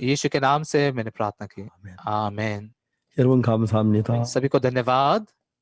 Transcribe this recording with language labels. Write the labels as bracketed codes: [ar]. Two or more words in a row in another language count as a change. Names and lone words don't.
[hi] यीशु के नाम से मैंने प्रार्थना की। [ko] 아멘. [hi] आमीन। [ko] 여러분 감사합니다. [hi] सभी को धन्यवाद।